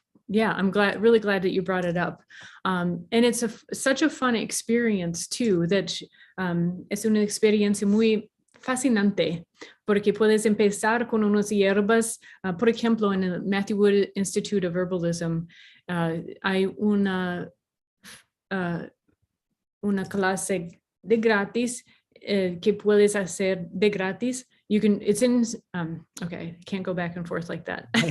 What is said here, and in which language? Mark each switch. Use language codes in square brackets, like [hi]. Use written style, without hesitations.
[en] Yeah, I'm really glad that you brought it up. And it's such a fun experience too, that [es] es una experiencia muy fascinante, porque puedes empezar con unas hierbas. Por ejemplo, en el Matthew Wood Institute of Herbalism, hay una clase de gratis que puedes hacer de gratis. [en] You can, it's in, okay, I can't go back and forth like that.